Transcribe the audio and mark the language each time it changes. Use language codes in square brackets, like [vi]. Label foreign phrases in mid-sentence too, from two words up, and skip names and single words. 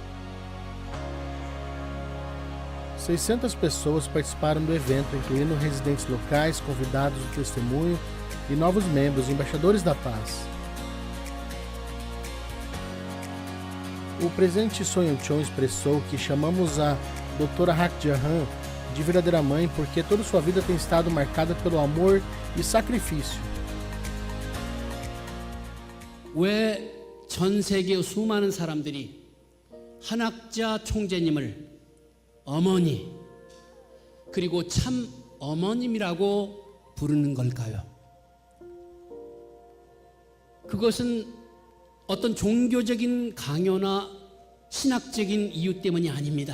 [pt] 600 pessoas participaram do evento, incluindo residentes locais, convidados do testemunho e novos membros, embaixadores da paz. O presidente Son Yun-chon expressou que chamamos a Dra. Hak Ja-han de verdadeira mãe porque toda sua vida tem estado marcada pelo amor e sacrifício. [ko] 왜 전 세계 수많은 사람들이 한학자 총재님을 어머니 그리고 참 어머님이라고 부르는 걸까요? 그것은 어떤 종교적인 강요나 신학적인 이유 때문이 아닙니다.